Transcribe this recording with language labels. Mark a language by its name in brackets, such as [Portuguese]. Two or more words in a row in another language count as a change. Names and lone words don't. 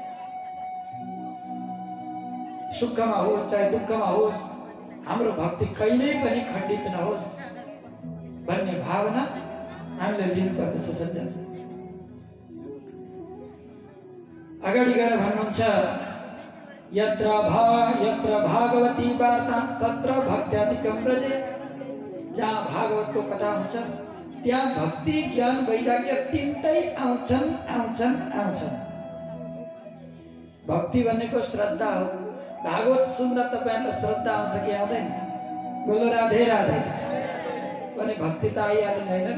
[Nepali] सुखमा होस् चाहे दुःखमा होस् हाम्रो भक्ति कहिल्यै पनि खण्डित नहोस् भन्ने भावना हामीले लिनुपर्दछ सज्जन। अगाडि गएर भन्नुहुन्छ [Sanskrit] यत्र भागवती वार्ता तत्र भक्त्यादिकं व्रजे। [Nepali] जहाँ भागवतको कथा हुन्छ त्यहाँ भक्ति ज्ञान वैराग्य तीनटै आउँछन्। भक्ति भनेको श्रद्धा हो। भागवत सुन्दा तपाईहरुलाई श्रद्धा आउँछ कि आउँदैन? बोलो राधे राधे भने भक्ति त आइहाल्ने हैन।